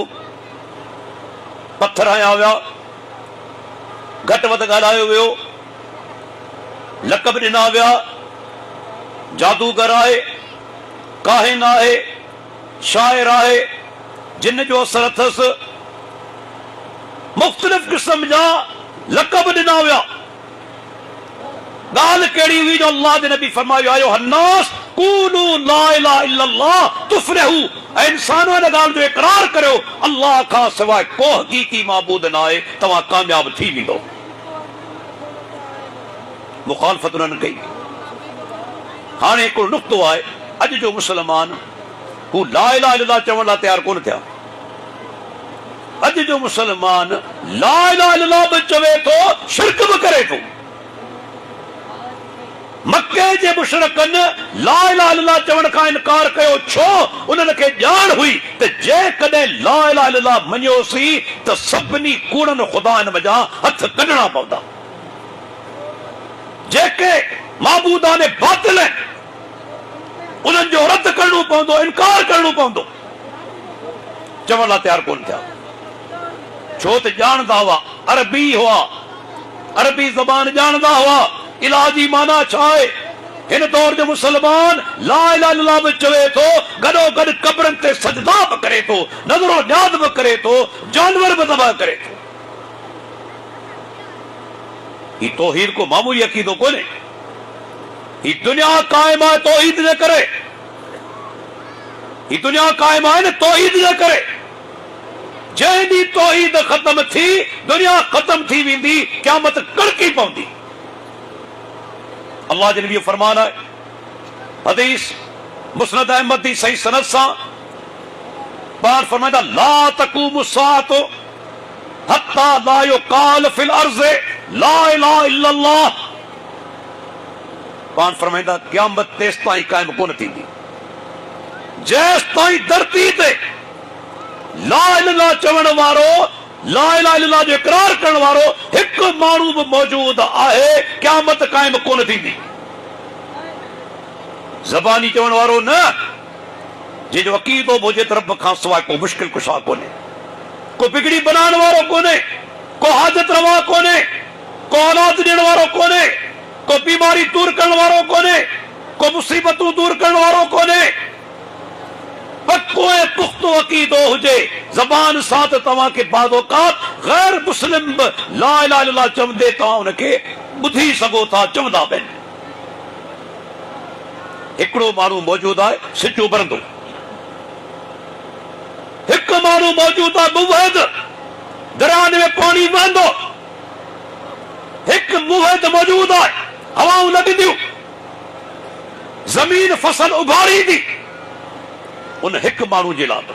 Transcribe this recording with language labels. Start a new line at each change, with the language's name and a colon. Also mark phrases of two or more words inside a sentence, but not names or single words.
Sindhi: पत्थर हया विया, घटि वधि ॻाल्हायो वियो, लक़ब ॾिना विया, जादूगर आहे, काहिन आहे, शाइर आहे, जिन जो असर अथसि, मुख़्तलिफ़ क़िस्म जा लक़ब ॾिना विया। ॻाल्हि कहिड़ी हुई जो अल्लाह जे नबी फरमायो,
Arabic: أيها الناس قولوا لا إله إلا الله تفلحوا,
Sindhi: ऐं इंसानो इन ॻाल्हि जो इक़रार करियो, अल्लाह खां सवाइ को हक़ीक़ी माबूद न आहे, तव्हां कामयाब थी वेंदो। मुखालफ़त उन्हनि कई। हाणे हिकिड़ो नुक़्तो आहे, अॼु जो मुसलमान हू
Arabic: لا إله إلا الله
Sindhi: चवण लाइ तयारु कोन थिया। अॼु जो मुसलमान
Arabic: لا إله إلا الله
Sindhi: बि चवे थो, शिरक बि करे थो। मक्के जे मुशरिकनि
Arabic: لا إله إلا الله
Sindhi: चवण खां इनकार कयो, छो? उन्हनि खे ॼाण हुई त जेकॾहिं
Arabic: لا إله إلا الله
Sindhi: मञियोसीं त सभिनी कूड़नि ख़ुदानि वञा हथ कढणा पवंदा। जेके माबूदाने बातिल आहिनि उन्हनि जो रद्द करणो पवंदो, इनकार करणो पवंदो। चवण लाइ तयारु कोन थिया, छो त ॼाणंदा हुआ, अरबी हुआ, अरबी ज़बान ॼाणंदा हुआ, इलाह जी माना छा आहे। हिन दौर जो मुसलमान
Arabic: لا إله إلا الله
Sindhi: बि चवे थो, गॾो गॾु कब्रनि ते सजदा बि करे थो, नज़रो न्याज़ बि करे थो, जानवर बि ज़बह करे थो। ही तौहीद को मामूली अक़ीदो कोन्हे, ही दुनिया क़ाइम आहे तौहीद जे करे, ही दुनिया क़ाइम आहे न तौहीद जे करे। जंहिं ॾींहुं तौहीद ख़त्म थी, दुनिया ख़त्म थी वेंदी, क़यामत कड़की पवंदी। अल्लाह जे नबी फरमान आहे, हदीस मुस्नद अहमद दी सही सनद सां, पाक फरमाईंदा,
Arabic: لا تقوم الساعة حتى لا يقال في الأرض لا إله إلا الله
Sindhi: पान फरमाईंदा क़यामत तेस ताईं क़ाइम कोन थींदी जेस ताईं धरती ते
Arabic: لا إله إلا الله
Sindhi: चवण वारो,
Arabic: لا إله إلا الله
Sindhi: जो इकरार करण वारो हिक माण्हू बि मौजूद आहे, क़यामत क़ाइम कोन थींदी। ज़बानी चवण वारो न, जंहिंजो अक़ीदो हुजे त रब खां सवाइ को मुश्किल कुशा कोन्हे, को बिगड़ी बनाइण वारो कोन्हे, को हाजत रवा कोन्हे, को औलाद ॾियण वारो कोन्हे, को बीमारी दूर करण वारो कोन्हे, को मुसीबतूं दूर करण वारो कोन्हे। पक्को ऐं पुख्तो अक़ीदो हुजे ज़बान सां त तव्हांखे बाद औक़ात गैर मुस्लिम बि
Arabic: لا إله إلا الله
Sindhi: चवंदे तव्हां हुनखे ॿुधी सघो था, चवंदा बि आहिनि। हिकिड़ो माण्हू मौजूद आहे सिजो बरंदो, हिकु माण्हू मौजूद आहे मुवहिद, दरिया में पानी वहंदो, हिकु मुवहिद मौजूद आहे, हवाऊं लॻंदियूं, ज़मीन फसल उभारींदी उन हिकु माण्हू जे लाइ।